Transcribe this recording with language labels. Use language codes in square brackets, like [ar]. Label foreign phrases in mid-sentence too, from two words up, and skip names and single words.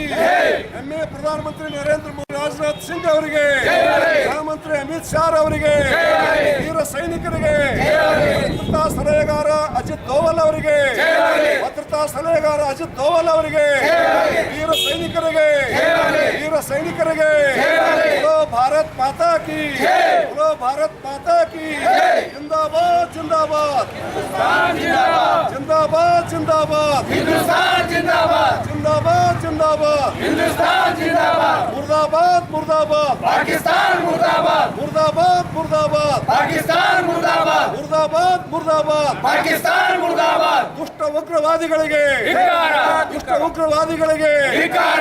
[kn] ಹೆಮ್ಮೆಯ ಪ್ರಧಾನಮಂತ್ರಿ ನರೇಂದ್ರ ಮೋದಿ, ರಾಜನಾಥ್ ಸಿಂಗ್ ಅವರಿಗೆ, ಗೃಹ ಮಂತ್ರಿ ಅಮಿತ್ ಶಾ ಅವರಿಗೆ, ವೀರ ಸೈನಿಕರಿಗೆ, ಭದ್ರತಾ ಸಲಹೆಗಾರ ಅಜಿತ್ ದೋವಲ್ ಅವರಿಗೆ, ವೀರ ಸೈನಿಕರಿಗೆ, [hi] बोलो भारत माता की, बोलो भारत माता की. जिंदाबाद जिंदाबाद जिंदाबाद जिंदाबाद हिंदुस्तान जिंदाबाद जिंदाबाद जिंदाबाद हिंदुस्तान जिंदाबाद मुर्दाबाद मुर्दाबाद पाकिस्तान मुर्दाबाद मुर्दाबाद मुर्दाबाद पाकिस्तान मुर्दाबाद मुर्दाबाद मुर्दाबाद पाकिस्तान मुर्दाबाद [kn] ದುಷ್ಟ ಉಗ್ರವಾದಿಗಳಿಗೆ, ಧಿಕ್ಕಾರ